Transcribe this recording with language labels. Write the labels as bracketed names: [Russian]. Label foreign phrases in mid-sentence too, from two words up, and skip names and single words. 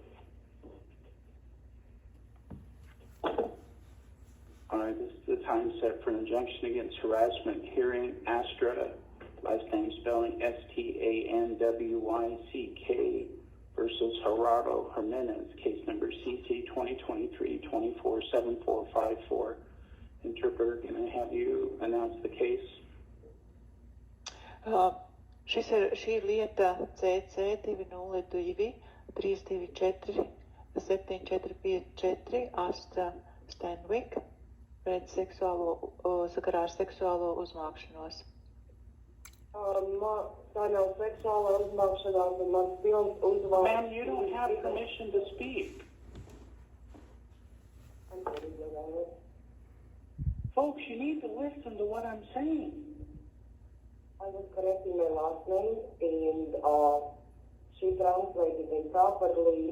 [English] All right, this is the time set for an injunction against harassment hearing. Astra, last name spelling Stanwyck versus Gerardo Jimenez, case number CC2023247454. Interpreter, can I have you announce the case? [Latvian] Šī lieta CC202324 7454 Astra Stanwyck pret sakarā ar seksuālo uzmākšanos. Tā nav seksuāla uzmākšanās, un mans pilns uzvārds. [English] Ma'am, you don't have permission to speak. Folks, you need to listen to what I'm saying. I was correcting my last name, and she translated improperly.